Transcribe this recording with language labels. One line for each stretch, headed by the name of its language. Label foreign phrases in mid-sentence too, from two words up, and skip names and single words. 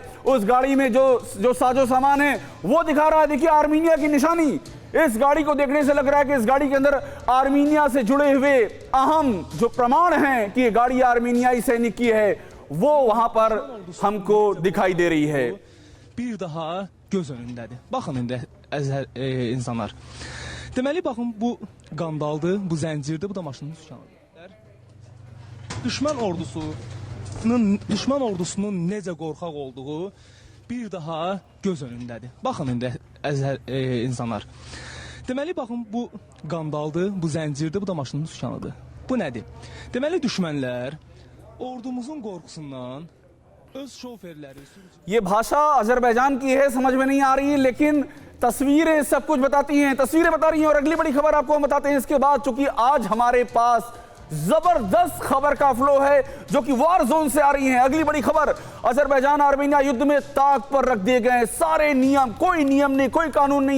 Hindi: उस गाड़ी में जो साजो सामान है वो दिखा रहा है। देखिए आर्मीनिया की निशानी। इस गाड़ी को देखने से लग रहा है कि इस गाड़ी के अंदर आर्मीनिया से जुड़े हुए अहम जो प्रमाण हैं कि ये गाड़ी आर्मीनियाई सैनिक की है, वो वहां पर हमको दिखाई दे रही है।
Azerbaijani: Bir daha göz önündədir. Baxın indi insanlar. Deməli baxın, bu qandaldır, bu zəncirdir, bu da maşının sükanıdır. Düşmən ordusunun necə qorxaq olduğu bir daha göz önündədir. Baxın indi insanlar. Deməli baxın, bu qandaldır, bu zəncirdir, bu da maşının sükanıdır. Bu nədir? Deməli düşmənlər ordumuzun qorxusundan
Hindi: ये भाषा अजरबैजान की है, समझ में नहीं आ रही है, लेकिन तस्वीरें सब कुछ बताती हैं, तस्वीरें बता रही हैं। और अगली बड़ी खबर आपको हम बताते हैं इसके बाद, चूंकि आज हमारे पास जबरदस्त खबर का फ्लो है जो कि
English: war zone
Hindi: से आ रही है। अगली बड़ी खबर, अजरबैजान आर्मेनिया युद्ध में ताक पर रख दिए गए सारे नियम, कोई नियम नहीं, कोई कानून नहीं।